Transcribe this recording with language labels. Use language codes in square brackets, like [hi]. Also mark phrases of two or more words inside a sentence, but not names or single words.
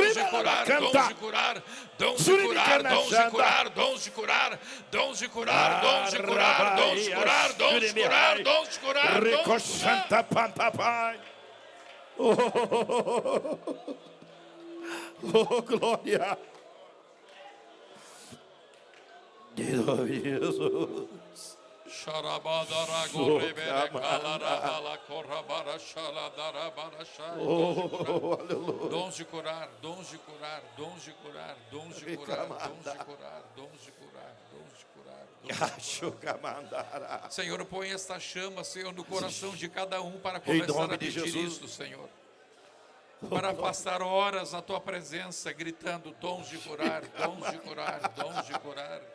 [pt] Recochanta papai. Oh, glória. Jesus. Xarabadara gorebele kalarabala korabara şaladara baraşay. Oh, aleluia. Dons de curar, dons de curar, dons de curar, dons de curar, dons de curar, dons de curar, dons de curar. Achugamandara. Senhor, põe esta chama, Senhor, no coração de cada um para Em começar nome a de pedir Jesus. isso, Senhor. Para passar horas na tua presença, gritando dons de curar, dons de curar, dons de curar.